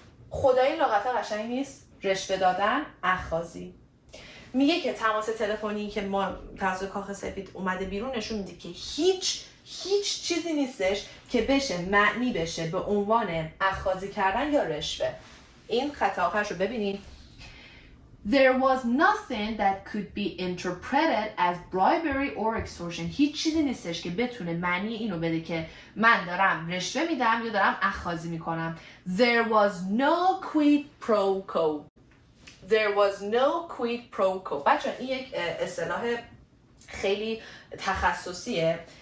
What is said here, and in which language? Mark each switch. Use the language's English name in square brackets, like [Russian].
[Persian] خدای لغت قشنگ نیست؟ رشوه دادن، اخاذی. میگه که تماس تلفنی که ما توسط کاخ سفید اومده بیرون نشون میده که هیچ چیزی نیستش که بشه معنی بشه به عنوان اخاذی کردن یا رشوه. این خط آخرش رو ببینید. [English] There was nothing that could be interpreted as bribery or extortion. [Persian] هیچ چیزی نیستش که بتونه معنی اینو بده که من دارم رشوه میدم یا دارم اخاذی میکنم. [English] There was no quid pro quo. There was no quid pro quo. [Persian] بچه این یک اصطلاح خیلی تخصصیه.